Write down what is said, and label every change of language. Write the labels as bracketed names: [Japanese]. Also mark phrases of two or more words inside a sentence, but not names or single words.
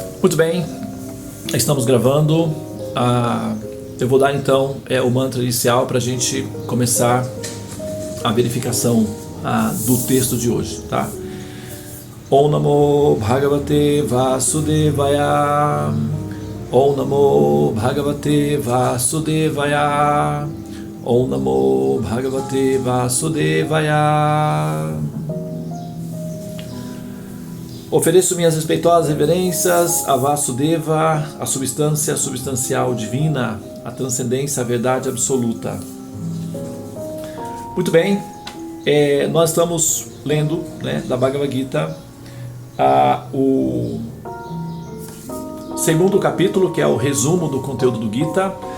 [Portuguese] Muito bem, estamos gravando. Eu vou dar então o mantra inicial para a gente começar a verificação do texto de hoje, tá? [Sanskrit] ॐ नमो भगवते वासुदेवाय. ॐ नमो भगवते वासुदेवाय. ॐ नमो भगवते वासुदेवाय. [Portuguese] Ofereço minhas respeitosas reverências a Vasudeva, a substância substancial divina, a transcendência, a verdade absoluta. Muito bem, nós estamos lendo, da Bhagavad Gita o segundo capítulo, que é o resumo do conteúdo do Gita.